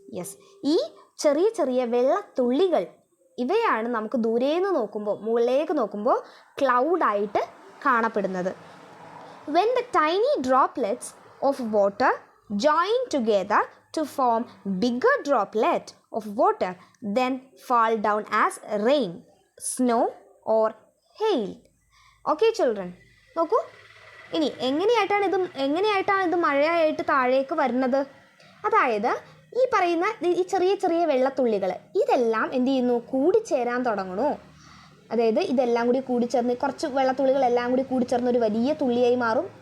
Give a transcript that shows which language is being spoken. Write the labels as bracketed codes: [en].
[ml] Yes, ഈ ചെറിയ ചെറിയ വെള്ളത്തുള്ളികൾ ഇവയാണ് നമുക്ക് ദൂരേന്ന് നോക്കുമ്പോൾ, മുകളിലേക്ക് നോക്കുമ്പോൾ ക്ലൗഡായിട്ട് കാണപ്പെടുന്നത്. [en] When the tiny droplets of water join together to form bigger droplet of water, then fall down as rain, snow or hail. Okay children, [ml] നോക്കൂ, ഇനി എങ്ങനെയായിട്ടാണ് ഇത് മഴയായിട്ട് താഴേക്ക് വരുന്നത്? അതായത് ഈ പറയുന്ന ഈ ചെറിയ ചെറിയ വെള്ളത്തുള്ളികൾ ഇതെല്ലാം എന്ത് ചെയ്യുന്നു? കൂടിച്ചേരാൻ തുടങ്ങണു. അതായത് ഇതെല്ലാം കൂടി കൂടിച്ചേർന്ന്, കുറച്ച് വെള്ളത്തുള്ളികളെല്ലാം കൂടി കൂടിച്ചേർന്ന് ഒരു വലിയ തുള്ളിയായി മാറും.